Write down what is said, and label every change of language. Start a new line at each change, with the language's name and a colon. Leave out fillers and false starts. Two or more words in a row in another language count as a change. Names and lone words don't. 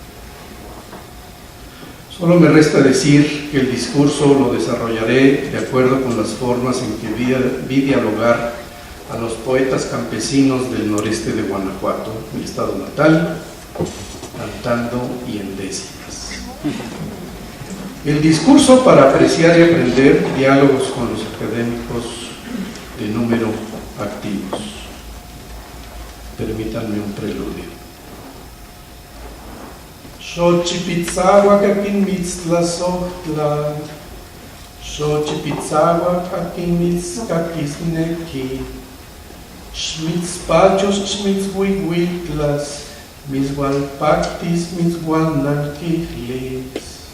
Spanish: Solo me resta decir que el discurso lo desarrollaré de acuerdo con las formas en que vi dialogar a los poetas campesinos del noreste de Guanajuato, mi estado natal, cantando y en décimas. El discurso para apreciar y aprender, diálogos con los académicos de Número activos. Permítanme un preludio.
Nahuatl languages: Xochipitzahuac akin mitztlazohtla, Xochipitzahuac akin mitzkakisneki, Xmitzpachos xmitzhuihuitlas, Mitzhualpactis mitzhualnalquihlis.